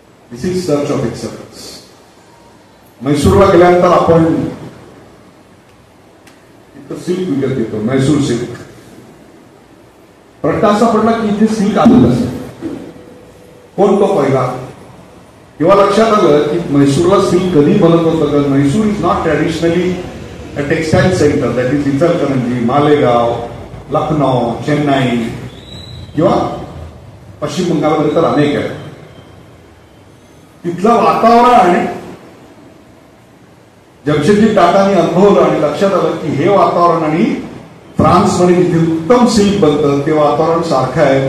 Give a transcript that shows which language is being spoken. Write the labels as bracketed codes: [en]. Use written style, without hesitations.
[en] This is search of excellence. [mr] मैसूरला गेल्यानंतर आपण silk विकत घेतो, मैसूर सिल्क. प्रश्न असा पडला की इथे सिल्क आलं कसं, कोण तो पहिला? तेव्हा लक्षात आलं की मैसूरला सिल्क कधी बनत होतं. कारण [en] Mysore is not traditionally a textile centre. That is [mr] Ichalkaranji, Malegaon, Lucknow, Chennai किंवा पश्चिम बंगालमध्ये तर अनेक आहेत. तिथलं वातावरण आणि जमशेदजी टाटांनी अनुभवलं आणि लक्षात आलं की हे वातावरण आणि फ्रान्समध्ये जिथे उत्तम सिल्क बनतं ते वातावरण सारखं आहे.